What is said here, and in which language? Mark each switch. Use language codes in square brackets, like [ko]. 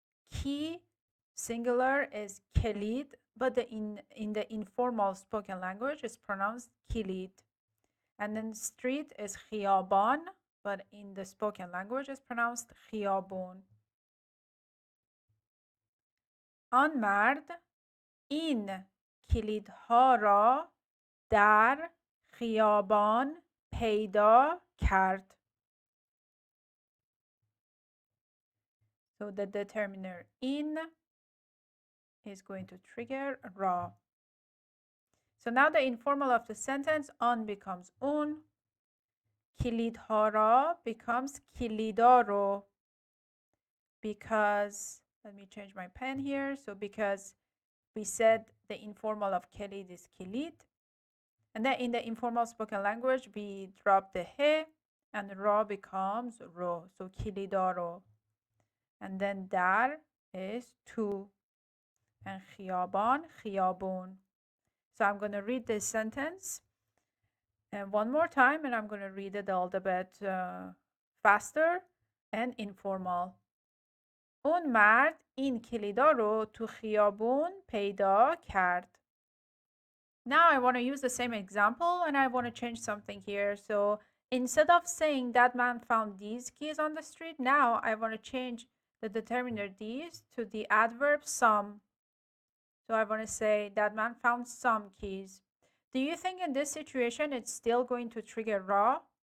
[en] Key, singular, is کلید, but in the informal spoken language is pronounced کلید. And then street is خیابان, but in the spoken language is pronounced خیابون. [fa] آن مرد این کلیدها را در خیابان پیدا کرد. [en] So the determiner in is going to trigger را. So now the informal of the sentence, آن becomes اون. [fa] کلیدها را becomes کلیدا رو. [en] Because, let me change my pen here. So because we said the informal of کلید is کلید. And then in the informal spoken language, we drop the he and ra becomes ro. So kilidaro. And then dar is to. And khiyaban, khiyabun. So I'm going to read this sentence one more time, and I'm going to read it a little bit faster and informal. [fa] اون مرد این کلیدا رو تو خیابون پیدا کرد. [en] Now I want to use the same example and I want to change something here. So instead of saying that man found these keys on the street, now I want to change the determiner these to the adverb some. So I want to say that man found some keys. Do you think in this situation it's still going to trigger raw?